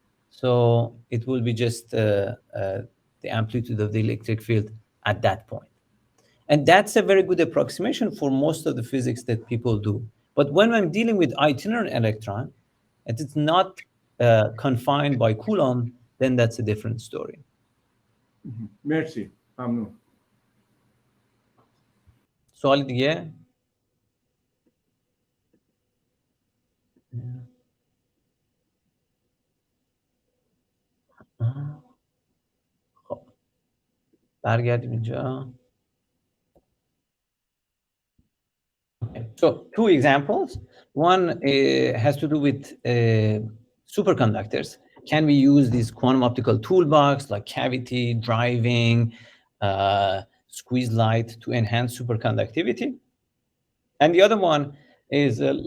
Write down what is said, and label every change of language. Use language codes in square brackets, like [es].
[en] So it will be just the amplitude of the electric field at that point. And that's a very good approximation for most of the physics that people do. But when I'm dealing with itinerant electron, and it's not confined by Coulomb, then that's a different story. [fa] مرسی. ممنون. سوال دیگه؟ خب برگردیم اینجا. [en] So two examples. One has to do with superconductors. Can we use this quantum optical toolbox like cavity, driving, squeeze light to enhance superconductivity? And the other one is